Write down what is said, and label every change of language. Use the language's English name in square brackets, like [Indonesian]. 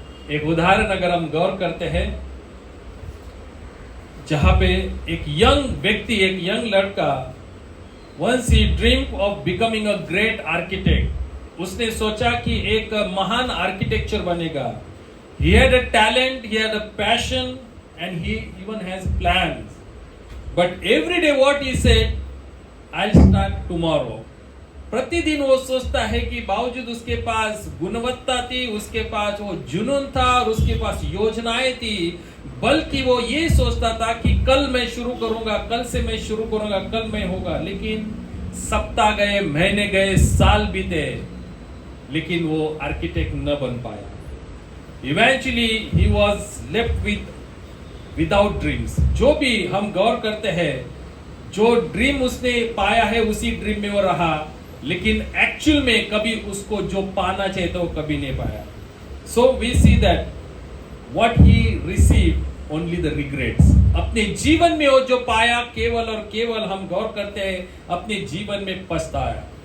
[Hindi] एक उदाहरण अगर हम गौर करते हैं, जहां पे एक यंग व्यक्ति, एक यंग लड़का, [English] once he dreamed of becoming a great architect, [Hindi] उसने सोचा कि एक महान आर्किटेक्चर बनेगा। [English] He had a talent, he had a passion, and he even has plans. But every day what he said, I'll start tomorrow. [Hindi] प्रतिदिन वो सोचता है कि बावजूद उसके पास गुणवत्ता थी, उसके पास वो जुनून था, और उसके पास योजनाएं थी, बल्कि वो ये सोचता था कि कल मैं शुरू करूंगा, कल से मैं शुरू करूंगा, कल मैं होगा। लेकिन सप्ताह गए, महीने गए, साल बीते, लेकिन वो आर्किटेक्ट न बन पाया। [English] Eventually he was left without dreams. [Hindi] जो भी हम गौर करते हैं, जो ड्रीम उसने पाया है उसी ड्रीम में वो रहा, लेकिन एक्चुअल में कभी उसको जो पाना चाहिए था वो कभी नहीं पाया। [English] So we see that what he receive only the regrets. [Hindi] अपने जीवन में वो जो पाया, केवल और केवल हम गौर करते हैं अपने जीवन में पछताया।